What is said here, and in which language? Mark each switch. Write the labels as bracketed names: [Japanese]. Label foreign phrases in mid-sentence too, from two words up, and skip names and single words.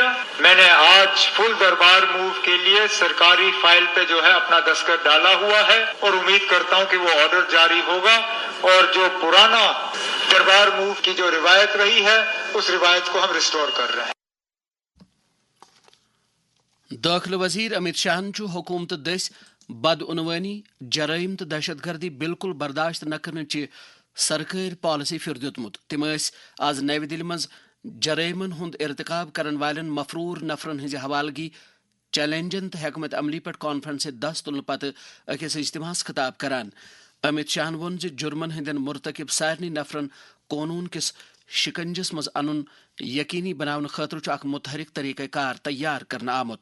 [Urdu] میں نے آج فل دربار موو کے لیے سرکاری فائل پہ جو ہے اپنا دستخط ڈالا ہوا ہے اور امید کرتا ہوں کہ وہ آرڈر جاری ہوگا اور جو پرانا دربار موو کی جو روایت رہی ہے اس روایت کو ہم ریسٹور کر رہے ہیں. [Kashmiri] داخلہ وزیر امت شاہ حکومت دس بدعنوانی جرائم تو دہشت گردی بالکل برداشت نہ کرنچ سرکاری پالسی پھر دیتمت. تم آز نئی دہلی مز جرائمن ہند ارتکاب کرن والن مفرور نفرن ہز حوالگی چیلنجن تو حکمت عملی پہ کانفرنس دست تلن پتہ اکس اجتماع خطاب کران. امت شاہ وون جرمن ہندین مرتکب سارنی نفرن قانون کس شکنجس مز ان یقینی بناون خاطر اخ متحرک طریقہ کار تیار کرنا آمت.